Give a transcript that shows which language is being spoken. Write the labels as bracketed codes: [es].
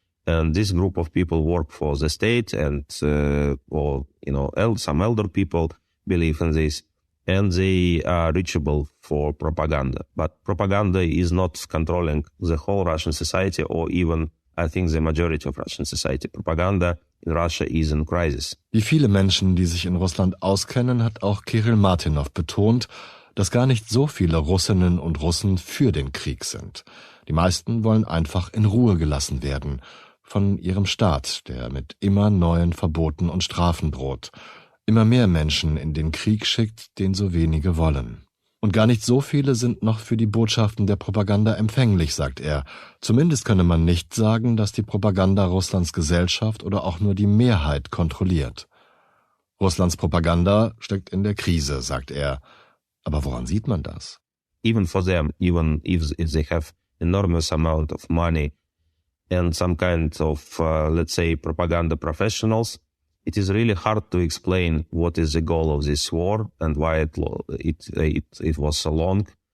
[en] And this group of people work for the state and, some elder people believe in this. And they are reachable for propaganda. But propaganda is not controlling the whole Russian society or even, I think, the majority of Russian society. Propaganda in Russia is in crisis. [de] Wie viele Menschen, die sich in Russland auskennen, hat auch Kirill Martynov betont, dass gar nicht so viele Russinnen und Russen für den Krieg sind. Die meisten wollen einfach in Ruhe gelassen werden von ihrem Staat, der mit immer neuen Verboten und Strafen droht, immer mehr Menschen in den Krieg schickt, den so wenige wollen. Und gar nicht so viele sind noch für die Botschaften der Propaganda empfänglich, sagt er. Zumindest könne man nicht sagen, dass die Propaganda Russlands Gesellschaft oder auch nur die Mehrheit kontrolliert. Russlands Propaganda steckt in der Krise, sagt er. Aber woran sieht man das? [en] Even for them, even if they have enormous amount of money and some kind of, let's say, propaganda professionals, it is really hard to explain what is the goal of this war and why it was so long.